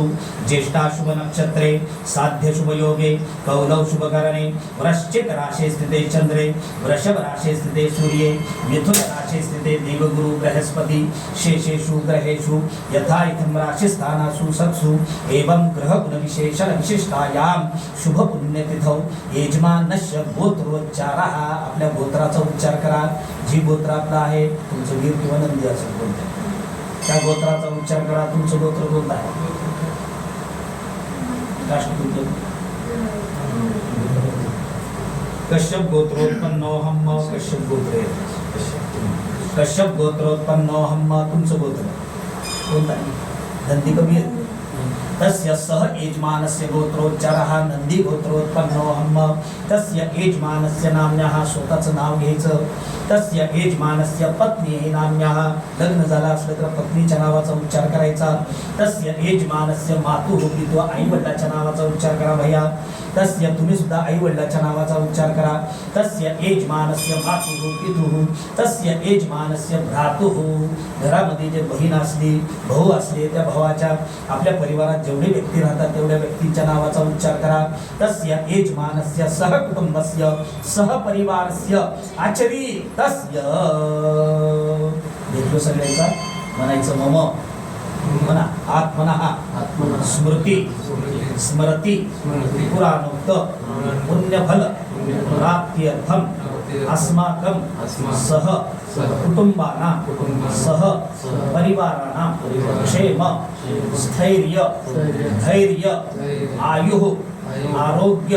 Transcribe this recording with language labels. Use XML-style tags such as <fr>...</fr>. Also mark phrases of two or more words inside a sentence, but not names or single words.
<sa>ज्येष्ठा शुभ नक्षत्रे साध्य शुभ योगे कौलव शुभकरणे वृश्चिक राशे स्थिते चंद्रे वृषभ राशे स्थिते सूर्ये मिथुन राशे स्थिते देवगुरु बृहस्पति शेषेषु ग्रहेषु यथा इत्थं राशिस्थानासु सत्सु एवं ग्रह गुण विशेषण विशिष्टायां शुभ पुण्यतिथौ यजमानस्य गोत्रोच्चारः.</sa> <mr>आपल्या गोत्राचा उच्चार करा. जी गोत्र आपलं आहे तुमचं वीर किंवा नंदी असेल कोणतं त्या गोत्राचा उच्चार करा. तुमचं गोत्र कोणतं आहे?</mr> <sa>राष्ट्रकुल कश्यप गोत्रोत्पन्नोहम. कश्यप गोत्र कश्यप गोत्रोत्पन्नोहम.</sa> <mr>तुमचं गोत्र कोणतं आहे? नंदी कमी आहे.</mr> <sa>तस्य सह यजमानस्य गोत्रोच्चारः नंदी गोत्रोत्पन्नोहम. तस्य यजमानस्य नाम्न्यः</sa> <mr>स्वतःचं नाव घ्यायचं.</mr> <sa>तस्य यजमानस्य पत्नी नाम्न्यः</sa> <mr>लग्न झालं असलं तर पत्नीच्या नावाचा उच्चार करायचा.</mr> <sa>तस्य यजमानस्य मातुः पितुः</sa> <mr>आई वडिलाच्या नावाचा उच्चार करा भैया. तस्य तुम्ही सुद्धा आई वडिलाच्या नावाचा उच्चार करा.</mr> <sa>तस्य यजमानस्य मातुः पितुः. तस्य यजमानस्य भ्रातुः.</sa> <mr>घरामध्ये जे बहीण असली भाऊ असले त्या भावाच्या आपल्या परिवारात जेवढे व्यक्ती राहतात तेवढ्या व्यक्तींच्या नावाचा उच्चार करा.</mr> <sa>तस्य यजमानस्य सहकुटुंबस्य सहपरिवारस्य आचरी तस्य.</sa> <mr>घेतलो सगळ्यांचा म्हणायचं मम म्हणा.</mr> <sa>आत्मनः स्मृती स्मरती पुराणोक्त पुण्यफल प्राप्त्यर्थम अस्माकं सह कुटुंबानां सह परिवाराणां क्षेम स्थैर्य धैर्य आयुः आरोग्य</sa>